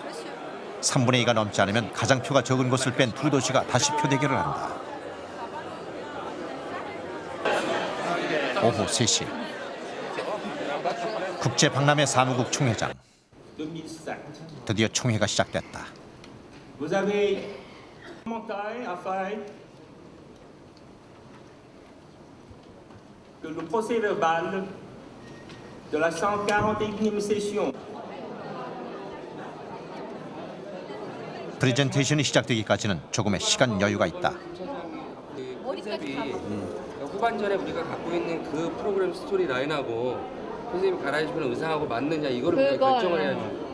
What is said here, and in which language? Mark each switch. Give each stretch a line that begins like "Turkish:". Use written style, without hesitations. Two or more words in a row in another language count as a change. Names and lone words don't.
Korean: 3분의 2가 넘지 않으면 가장 표가 적은 곳을 뺀 두 도시가 다시 표 대결을 한다. 오후 3시 국제박람회 사무국 총회장. 드디어 총회가 시작됐다.
French: Vous avez commentaire à faire que le procès verbal de la 141e session.
Korean: 프레젠테이션이 시작되기까지는 조금의 시간 여유가 있다. 컨셉이 후반전에 우리가 갖고 있는 그 프로그램 스토리 라인하고 선생님이 갈아입히는 의상하고 맞느냐 이거를 우리가 결정을 해야죠.